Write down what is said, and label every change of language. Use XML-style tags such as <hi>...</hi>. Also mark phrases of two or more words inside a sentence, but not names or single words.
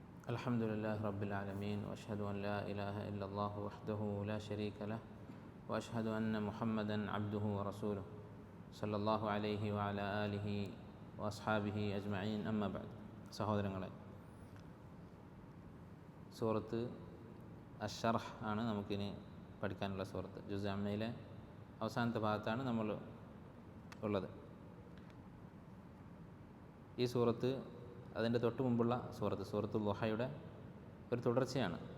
<ar>الحمد لله رب العالمين وأشهد أن لا إله إلا الله وحده لا شريك له وأشهد أن محمدا عبده ورسوله صلى الله عليه وعلى آله وأصحابه أجمعين أما بعد.</ar> <ml>സഹോദരങ്ങളെ, സൂറത്ത് അശ്ശർഹ് ആണ് നമുക്കിനി പഠിക്കാനുള്ള സൂറത്ത്. ജുസ് അമ്മയിലെ അവസാനത്തെ ഭാഗത്താണ് നമ്മൾ ഉള്ളത്. ഈ സൂറത്ത് അതിൻ്റെ തൊട്ട് മുമ്പുള്ള സൂറത്തുൽ ദുഹയുടെ ഒരു തുടർച്ചയാണ്.</ml>